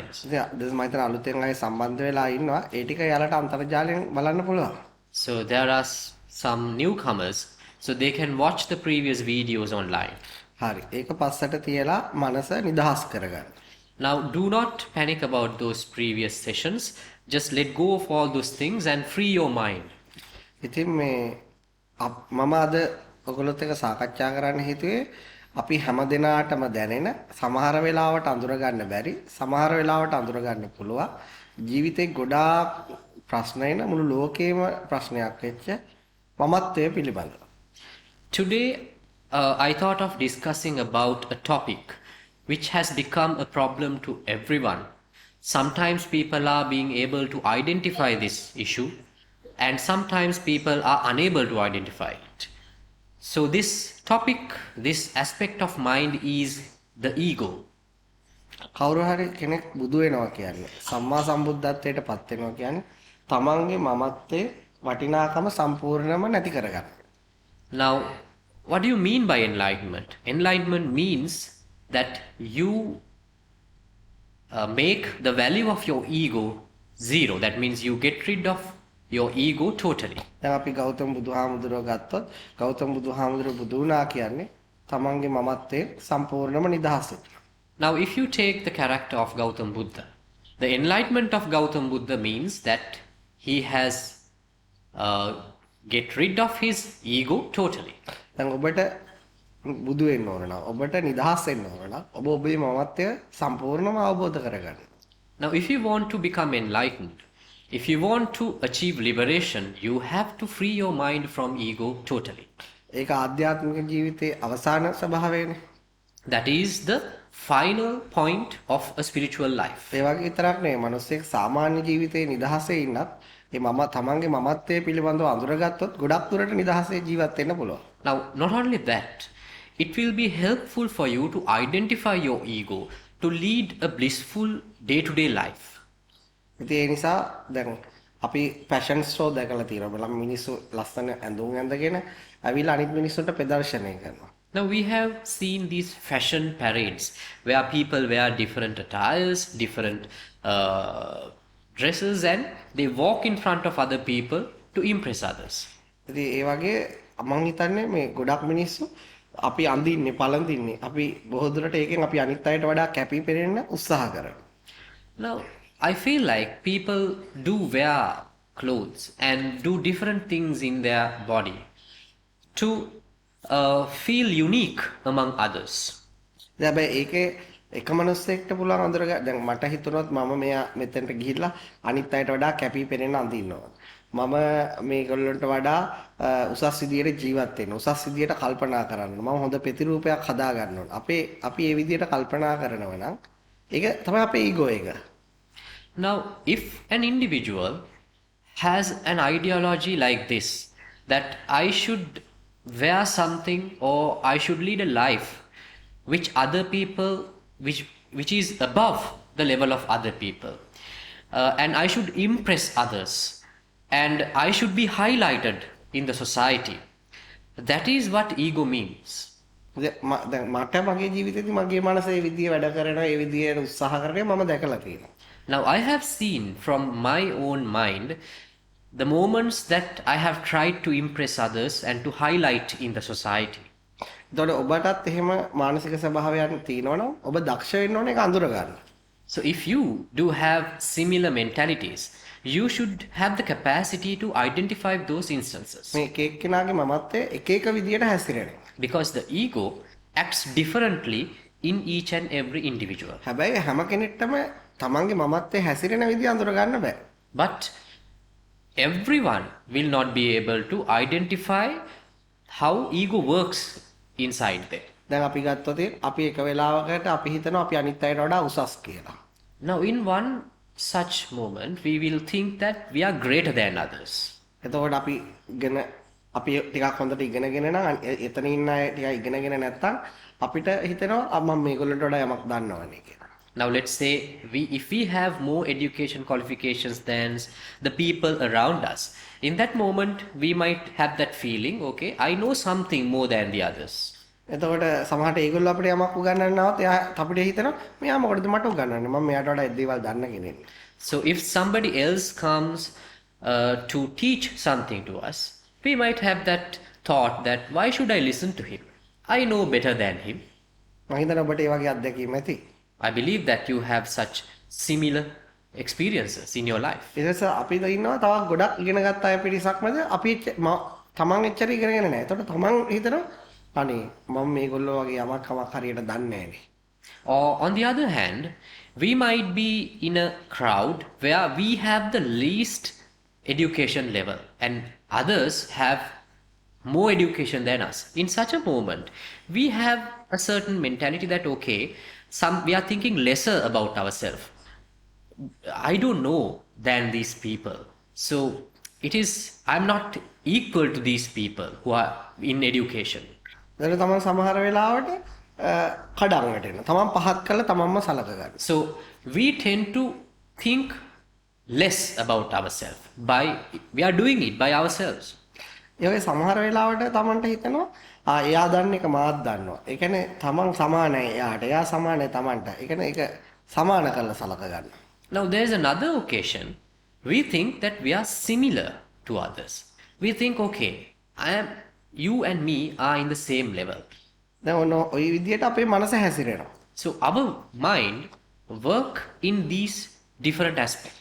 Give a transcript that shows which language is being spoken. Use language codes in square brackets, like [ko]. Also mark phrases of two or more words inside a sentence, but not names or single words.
[en] So there are some newcomers, so they can watch the previous videos online. Now do not panic about those previous sessions. Just let go of all those things and free your mind. [si] අපි හැම දිනාටම දැනෙන සමහර වෙලාවට අඳුර ගන්න බැරි සමහර වෙලාවට අඳුර ගන්න පුළුවන් ජීවිතේ ගොඩාක් ප්‍රශ්න එන මුළු ලෝකේම ප්‍රශ්නයක් වෙච්ච මමත්වය පිළිබඳව. [en] Today I thought of discussing about a topic which has become a problem to everyone. Sometimes people are being able to identify this issue and sometimes people are unable to identify it. So this topic, this aspect of mind is the ego. [si] කවුරු හරි කෙනෙක් බුදු වෙනවා කියන්නේ සම්මා සම්බුද්ධත්වයට පත් වෙනවා කියන්නේ තමන්ගේ මමත්වයේ වටිනාකම සම්පූර්ණයෙන්ම නැති කරගන්න. [en] Now, what do you mean by enlightenment? Enlightenment means that you make the value of your ego zero. That means you get rid of your ego totally. [si] දැන් අපි ගෞතම බුදුහාමුදුරුවෝ ගත්තොත් ගෞතම බුදුහාමුදුරුවෝ බුදු වුණා කියන්නේ තමන්ගේ මමත්වයේ සම්පූර්ණම නිදහස. [en] Now if you take the character of Gautam Buddha, the enlightenment of Gautam Buddha means that he has get rid of his ego totally. [si] දැන් ඔබට බුදු වෙන්න ඕන නම් ඔබට නිදහස් වෙන්න ඕන නම් ඔබ ඔබේ මමත්වය සම්පූර්ණම අවබෝධ කරගන්න. [en] Now if you want to become enlightened, if you want to achieve liberation, you have to free your mind from ego totally. [si] ඒක ආධ්‍යාත්මික ජීවිතයේ අවසාන ස්වභාවයනේ. [en] That is the final point of a spiritual life. [si] ඒ වගේ විතරක් නෙවෙයි මිනිස්සෙක් සාමාන්‍ය ජීවිතයේ නිදහසේ ඉන්නත් ඒ මම තමන්ගේ මමත්වයේ පිළිබඳව අඳුරගත්තොත් ගොඩක් දුරට නිදහසේ ජීවත් වෙන්න පුළුවන්. [en] Now not only that, it will be helpful for you to identify your ego to lead a blissful day-to-day life. [si] ඉතින් ඒ නිසා දැන් අපි [en] fashion show [si] දැකලා තියෙනවා. බලන්න මිනිස්සු ලස්සන ඇඳුම් ඇඳගෙන අවිලා අනිත් මිනිස්සුන්ට ප්‍රදර්ශනය කරනවා. [en] Now we have seen these fashion parades where people wear different attires, different dresses, and they walk in front of other people to impress others. [si] ඉතින් ඒ වගේ මම හිතන්නේ මේ ගොඩක් මිනිස්සු අපි අඳින්නේ පළඳින්නේ අපි බොහෝ දුරට ඒකෙන් අපි අනිත් අයට වඩා කැපී පෙනෙන්න උත්සාහ කරනවා. [en] Now I feel like people do wear clothes and do different things in their body to feel unique among others. [si] හැබැයි ඒකේ එක මිනිස්සෙක්ට පුළුවන් අඳුර ගන්න. දැන් මට හිතුනොත් මම මෙයා මෙතනට ගිහිල්ලා අනිත් අයට වඩා කැපී පෙනෙන්න අඳින්නවා. මම මේගොල්ලන්ට වඩා උසස් විදියට ජීවත් වෙන්න. උසස් විදියට කල්පනා කරන්න. මම හොඳ ප්‍රතිරූපයක් හදා ගන්න ඕන. අපි මේ විදියට කල්පනා කරනවා නම් ඒක තමයි අපේ ඊගෝ එක. [en] Now, if an individual has an ideology like this, that I should wear something or I should lead a life which other people, which is above the level of other people, and I should impress others, and I should be highlighted in the society, that is what ego means. [si] දැන් මට මගේ ජීවිතේදී මගේ මනස ඒ විදිය වැඩ කරනවා ඒ විදියට උත්සාහ කරන්නේ මම දැකලා තියෙනවා. [en] Now I have seen from my own mind the moments that I have tried to impress others and to highlight in the society. [si] එතකොට ඔබටත් එහෙම මානසික ස්වභාවයන් තියෙනවා නම් ඔබ දක්ෂ වෙන්න ඕනේ ඒක අඳුර ගන්න. [en] So if you do have similar mentalities, you should have the capacity to identify those instances. [si] මේ එක එක්කෙනාගේ මමත්වයේ එක එක විදියට හැසිරෙනවා. [en] Because the ego acts differently in each and every individual. [si] හැබැයි හැම කෙනෙක්ටම තමන්ගේ මමත්වයේ හැසිරෙන විදිය අඳුර ගන්න බෑ. [en] But everyone will not be able to identify how ego works inside them. [si] දැන් අපි ගත්තොත් අපි එක වෙලාවකට අපි හිතනවා අපි අනිත් අයට වඩා උසස් කියලා. [en] Now in one such moment, we will think that we are greater than others. [si] එතකොට අපි ටිකක් හොඳට ඉගෙනගෙන නම් එතන ඉන්න අය ටිකක් ඉගෙනගෙන නැත්තම් අපිට හිතෙනවා මම මේගොල්ලන්ට වඩා යමක් දන්නවනේ කියලා. [en] Now let's say if we have more education qualifications than the people around us, in that moment we might have that feeling, okay, I know something more than the others. [si] එතකොට සමහරට ඒගොල්ලෝ අපිට යමක් උගන්වන්නවත් අපිට හිතෙනවා මෙයා මොකටද මට උගන්වන්නේ මම මෙයාට වඩා දේවල් දන්න කෙනෙක්. [en] So if somebody else comes to teach something to us, we might have that thought that why should I listen to him? I know better than him. [si] මම හිතනවා ඔබට ඒ වගේ අත්දැකීම් ඇති. [en] I believe that you have such similar experiences in your life. [si] ඊටස අපි ඉන්නවා තව ගොඩක් ඉගෙන ගත්ත අය පිරිසක් මැද අපි තමන් එච්චර ඉගෙනගෙන නැහැ. එතකොට තමන් හිතනවා අනේ මම මේගොල්ලෝ වගේ යමක් හරියට දන්නේ නැහැනේ. [en] Or on the other hand, we might be in a crowd where we have the least education level and others have more education than us. In such a moment, we have a certain mentality that okay, we are thinking lesser about ourselves. I don't know than these people. So I'm not equal to these people who are in education. [si] දැන් තමන් සමහර වෙලාවට කඩන් වැටෙනවා. තමන් පහත් කළා තමන්ම සලක ගන්න. [en] So we tend to think less about ourselves we are doing it by ourselves. [si] ඒ වගේ සමහර වෙලාවට තමන්ට හිතෙනවා එයා දන්න එක මාත් දන්නවා. ඒ කියන්නේ තමන් සමානයි එයාට. එයා සමානයි තමන්ට. ඒ කියන්නේ ඒක සමාන කරලා සලක ගන්න. [en] Now there is another occasion we think that we are similar to others. We think okay, you and me are in the same level. [si] දැන් ඔන්න ওই විදියට අපේ මනස හැසිරෙනවා. [en] So our mind work in these different aspects.